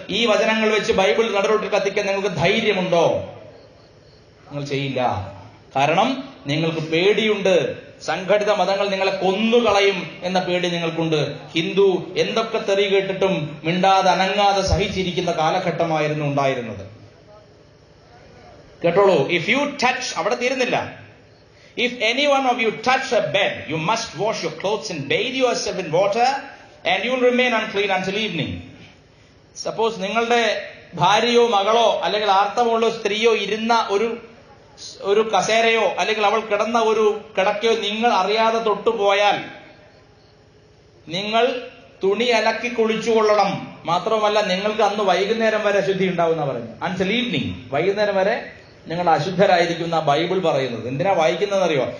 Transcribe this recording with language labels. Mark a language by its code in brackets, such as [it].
[ml] ഈ വചനങ്ങൾ വെച്ച് ബൈബിൾ നടുറോട്ടിൽ കത്തിക്കാൻ നിങ്ങൾക്ക് ധൈര്യമുണ്ടോ? നിങ്ങൾ ചെയ്യില്ല. കാരണം നിങ്ങൾക്ക് പേടിയുണ്ട്. സംഘടിത മതങ്ങൾ നിങ്ങളെ കൊന്നുകളയും എന്ന പേടി നിങ്ങൾക്കുണ്ട്. ഹിന്ദു എന്തൊക്കെ തെറി കേട്ടിട്ടും മിണ്ടാതെ അനങ്ങാതെ സഹിച്ചിരിക്കുന്ന കാലഘട്ടമായിരുന്നു ഉണ്ടായിരുന്നത്. കേട്ടോളൂ. [en] if you touch, [ml] അവിടെ തീരുന്നില്ല. [en] If any one of you touch a bed, you must wash your clothes and bathe yourself in water, and you will remain unclean until evening. [ml] Suppose നിങ്ങളുടെ ഭാര്യയോ മകളോ അല്ലെങ്കിൽ ആർത്തവമുള്ള സ്ത്രീയോ ഇരുന്ന ഒരു കസേരയോ അല്ലെങ്കിൽ അവൾ കിടന്ന ഒരു കിടക്കയോ നിങ്ങൾ അറിയാതെ തൊട്ടുപോയാൽ നിങ്ങൾ തുണി അലക്കി കുളിച്ചുകൊള്ളണം. മാത്രവുമല്ല, നിങ്ങൾക്ക് അന്ന് വൈകുന്നേരം വരെ അശുദ്ധി ഉണ്ടാവുന്ന പറഞ്ഞു. [en] until evening, [ml] വൈകുന്നേരം വരെ നിങ്ങൾ അശുദ്ധരായിരിക്കുന്ന ബൈബിൾ പറയുന്നത്. എന്തിനാ വായിക്കുന്നതെന്നറിയോ?